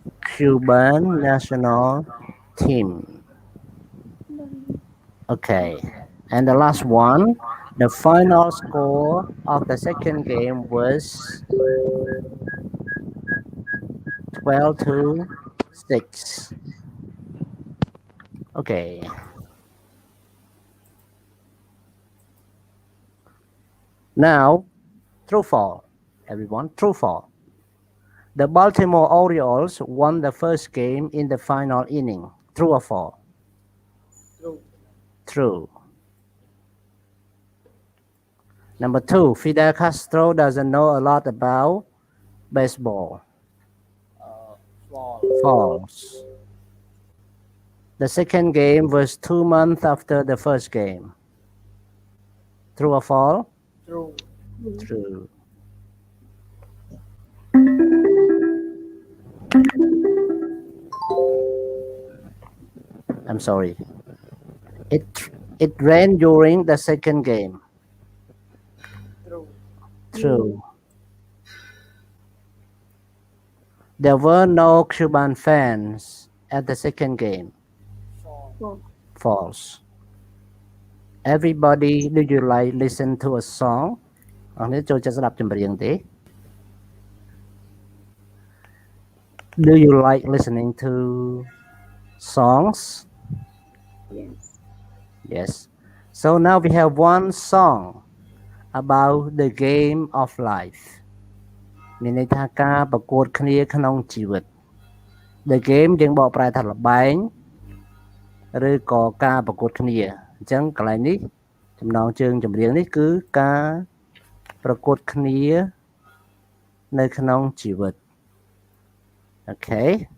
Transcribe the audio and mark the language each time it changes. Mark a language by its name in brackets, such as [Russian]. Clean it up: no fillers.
[English] Cuban national team Okay and the last one the final score of the second game was 12-6 Okay Now, true fall, everyone, true fall. The Baltimore Orioles won the first game in the final inning. True or false? True. True. Number 2, Fidel Castro doesn't know a lot about baseball. False. False. The second game was 2 months after the first game. True or false? True. True. I'm sorry. It rained during the second game. True. True. There were no Cuban fans at the second game. False. False. Everybody, do you like listen to a song? [Khmer] អរនេះចូលចិត្តស្ដាប់ចម្រៀងទេ [English] Do you like listening to songs? Yes. Yes. So now we have one song about the game of life. [Khmer] មានន័យថាការប្រកួតគ្នាក្នុងជីវិត [English] The game [Khmer] យើងបកប្រែថាល្បែងឬក៏ការប្រកួតគ្នាអញ្ចឹងកន្លែងនេះចំណងជើងចម្រៀងនេះគឺការប្រកួតគ្នានៅក្នុងជីវិត Okay